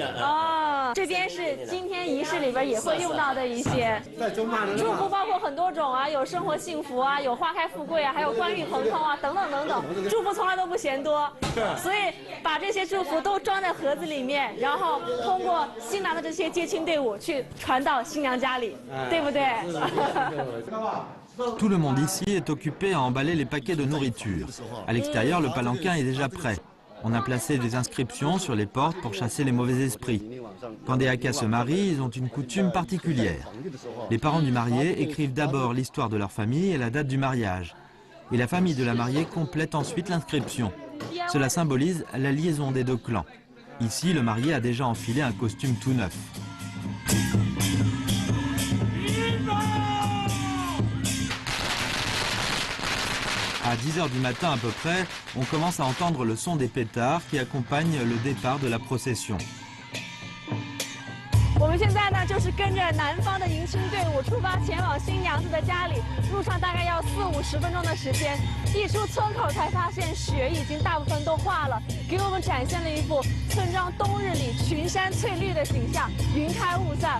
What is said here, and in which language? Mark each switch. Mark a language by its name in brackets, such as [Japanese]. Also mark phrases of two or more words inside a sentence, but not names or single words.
[Chinese] 哦，这边是今天仪式里边也会用到的一些祝福，包括很多种啊，有生活幸福啊，有花开富贵啊，还有官运亨通啊，等等等等，祝福从来都不嫌多，所以把这些祝福都装在盒子里面，然后通过新郎的这些接亲队伍去传到新娘家里，对不对 [French] ？Tout le monde ici est occupé à emballer les paquets de nourriture. À l'extérieur, le palanquin est déjà prêt. On a placé des inscriptions sur les portes pour chasser les mauvais esprits. Quand des Hakka se marient, ils ont une coutume particulière. Les parents du marié écrivent d'abord l'histoire de leur famille et la date du mariage. Et la famille de la mariée complète ensuite l'inscription. Cela symbolise la liaison des 2 clans. Ici, le marié a déjà enfilé un costume tout neuf. À 10h du matin à peu près, on commence à entendre le son des pétards qui accompagnent le départ de la procession. [Chinese] 我们现在呢，就是跟着南方的迎亲队伍出发，前往新娘子的家里。路上大概要40-50分钟的时间。一出村口才发现雪已经大部分都化了，给我们展现了一幅村庄冬日里群山翠绿的景象，云开雾散。